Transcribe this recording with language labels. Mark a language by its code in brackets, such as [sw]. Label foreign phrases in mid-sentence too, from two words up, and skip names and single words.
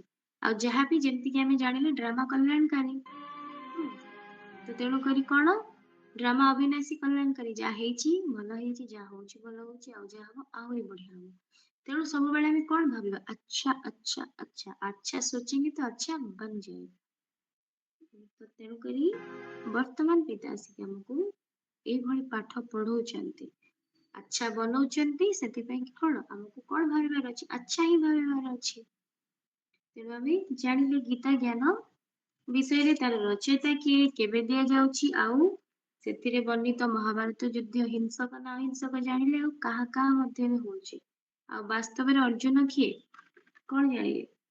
[or] ଆଉ ଯାହା ବି ଯେମିତି କି ଆମେ ଜାଣିଲେ ଡ୍ରାମା କଲ୍ୟାଣକାରୀ। ହୁଁ, ତ ତେଣୁ କରି କଣ ଡ୍ରାମା ଅବିନାଶୀ କଲ୍ୟାଣକାରୀ, ଯାହା ହେଇଛି ଭଲ ହେଇଛି, ଯାହା ହଉଛି ଭଲ ହଉଛି, ଆଉ ଯାହା ହବ ଆହୁରି ବଢିଆ ହବ। ତେଣୁ ସବୁବେଳେ ଆମେ କଣ ଭାବିବା, [hi] अच्छा अच्छा अच्छा अच्छा सोचेंगे तो अच्छा बन जाएगा। [or] ତ ତେଣୁ କରି ବର୍ତ୍ତମାନ ପିତା ଆସିକି ଆମକୁ ଏଇଭଳି ପାଠ ପଢଉଛନ୍ତି, ଆଚ୍ଛା ବନଉଛନ୍ତି। ସେଥିପାଇଁ କି କଣ ଆମକୁ କଣ ଭାବିବାର ଅଛି, ଆଚ୍ଛା ହିଁ ଭାବିବାର ଅଛି। ତେଣୁ ଆମେ ଜାଣିଲେ ଗୀତା ଜ୍ଞାନ ବିଷୟରେ, ତାର ରଚୟିତା କିଏ, କେବେ ଦିଆଯାଉଛି, ଆଉ ସେଥିରେ ବର୍ଣ୍ଣିତ ମହାଭାରତ ଯୁଦ୍ଧ ହିଂସକ ନା ଅହିଂସକ ଜାଣିଲେ, ଆଉ କାହା କାହା ମଧ୍ୟରେ ହଉଛି, ଆଉ ବାସ୍ତବରେ ଅର୍ଜୁନ କିଏ କଣ ଜାଣିଲେ?